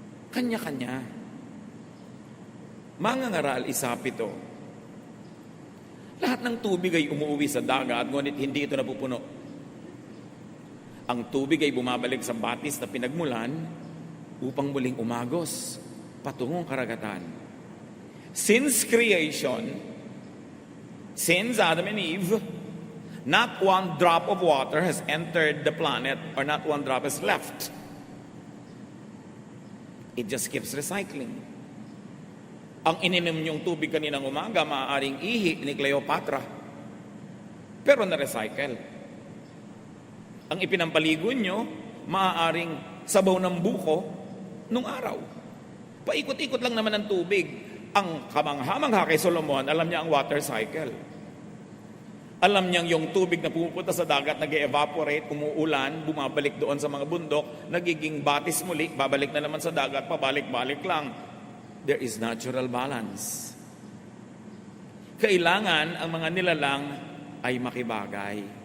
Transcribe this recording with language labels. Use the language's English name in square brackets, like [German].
[Filipino] Kanya-kanya. Mangangaral, isapito. Lahat ng tubig ay umuwi sa dagat, ngunit hindi ito napupuno. Ang tubig ay bumabalik sa batis na pinagmulan upang muling umagos patungong karagatan. [English] Since creation, since Adam and Eve, not one drop of water has entered the planet or not one drop has left. It just keeps recycling. [Filipino] Ang ininom niyong tubig kaninang umaga, maaaring ihi ni Cleopatra. Pero na-recycle. Ang ipinampaligo niyo, maaaring sabaw ng buko nung araw. Paikot-ikot lang naman ng tubig. Ang kamangha-mangha kay Solomon, alam niya ang water cycle. Alam niyang yung tubig na pumupunta sa dagat, nag-evaporate, umuulan, bumabalik doon sa mga bundok, nagiging batis muli, babalik na naman sa dagat, pabalik-balik lang. [English] There is natural balance. [Filipino] Kailangan ang mga nilalang ay makibagay.